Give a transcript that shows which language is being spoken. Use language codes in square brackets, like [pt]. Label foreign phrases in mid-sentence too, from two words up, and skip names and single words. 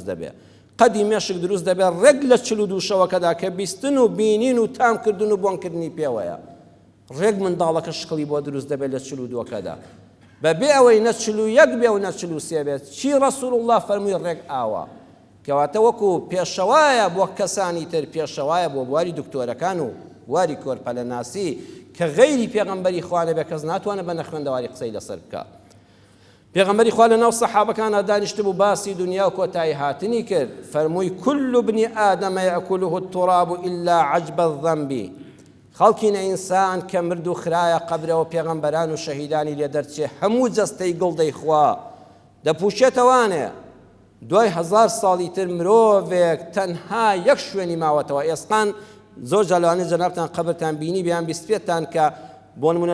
[ckb] دەبێ قەدی مێشک دروست دەبێت ڕێک لە 42 شەوەکەدا کە بیستن و بینین و تامکردن و بۆنکردنی پێوەیە ڕێک منداڵەکە شکڵی بۆ دروست دەبێت لە 42کەدا بەبێ ئەوەی نە 41 بێ و نە 43 بێت چی ڕەسوول الله فەرمووی ڕێک ئاوە کەواتە وەکو پێشەوایە بۆ کەسانی تر پێشەوایە بۆ بواری دکتۆرەکان و واری کۆرپەلەناسی کە غەیری پێغەمبەری خوا نەبێ کەس ناتوانێت بە نەخوێندەواری قسەی لەسەر بکات پێغەمبەری خوا لەناو سەحابەکانە دانیشت بوو باسی دنیا و کۆتایی هاتنی کرد فەرمووی [ar] كل ابن آدم يأكله التراب إلا عجب الذنب [ckb] خەڵکینە ئینسان کە مرد و خرایە قەبرەوە پێغەمبەران و شەهیدانی لێ دەرچێ هەموو جەستەی گڵدەی خوا دەپوشێتەوانێ دوای 1000 ساڵی تر مرۆڤێک تەنها یەک شوێنی ماوەتەوە ئێسقان زۆر جالوانێ جەنابتان قەبرتان بینی بیان بیستێتان کە بۆ نمونە